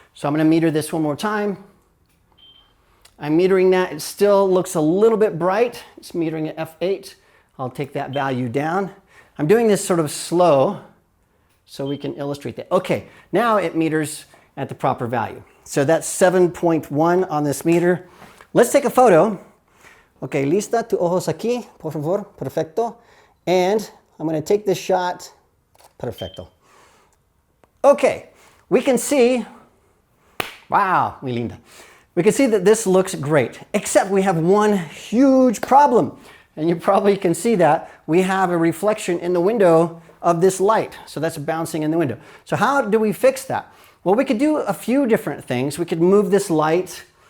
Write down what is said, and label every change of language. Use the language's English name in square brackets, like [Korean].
[English] So I'm going to meter this one more time. I'm metering that. It still looks a little bit bright. It's metering at f8. I'll take that value down. I'm doing this sort of slow so we can illustrate that. Okay, now it meters at the proper value. So that's 7.1 on this meter. Let's take a photo. [Spanish] Okay, lista, tu ojos aquí, por favor, perfecto. [English] And I'm going to take this shot. [Spanish] Perfecto. [English] Okay, we can see, wow, [Spanish] muy linda. [English] We can see that this looks great, except we have one huge problem. And you probably can see that we have a reflection in the window of this light. So that's bouncing in the window. So how do we fix that? Well, we could do a few different things. We could move this light.